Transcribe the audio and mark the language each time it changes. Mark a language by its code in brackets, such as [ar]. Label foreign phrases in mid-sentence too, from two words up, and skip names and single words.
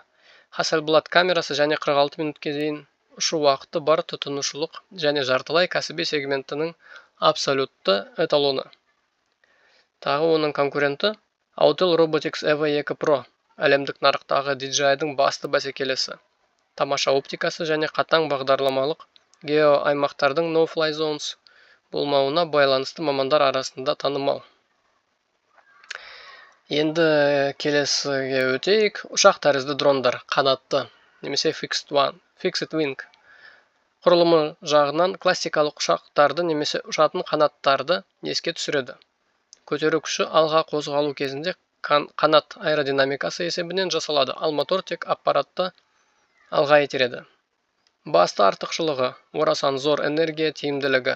[kk] Hasselblad камерасы және 46 минутке дейін ұшу уақыты бар тұтынушылық және жартылай кәсіби сегментінің абсолютті эталоны. Тағы оның конкуренті Autel Robotics EVO 2 Pro, әлемдік нарықтағы DJI-дің басты бәсекелесі. Тамаша оптикасы және қатаң бағдарламалық геоаймақтардың [en] no-fly zones [kk] болмауына байланысты мамандар арасында танымал. Енді келесіге өтейік. Ұшақ тәрізді дрондар, қанатты, немесе [en] fixed wing. [kk] Құрылымы жағынан классикалық ұшақтарды немесе ұшатын қанаттарды еске түсіреді. Көтеру күші алға қозғалу кезінде қанат аэродинамикасы есебінен жасалады, ал мотор тек аппаратты алға итереді. Басты артықшылығы: орасан зор энергия тиімділігі.